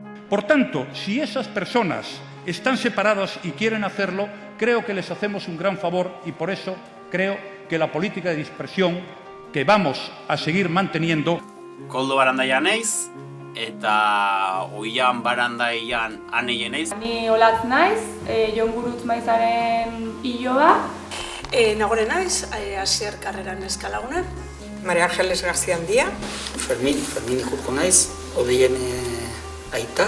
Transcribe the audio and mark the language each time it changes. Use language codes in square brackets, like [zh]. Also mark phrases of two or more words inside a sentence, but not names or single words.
[es] Por tanto, si esas personas están separadas y quieren hacerlo, creo que les hacemos un gran favor y por eso creo que la política de dispersión que vamos a seguir manteniendo. [eu] Koldo Barandaia naiz, eta Oian Barandaian Aneien naiz. Ni Olatz naiz, Jon Gurutz Maizaren iloba. Nagore naiz, Asier Karreran eskalaguna. Maria Ángeles García Handia. Fermin Jurko naiz, Odeien aita.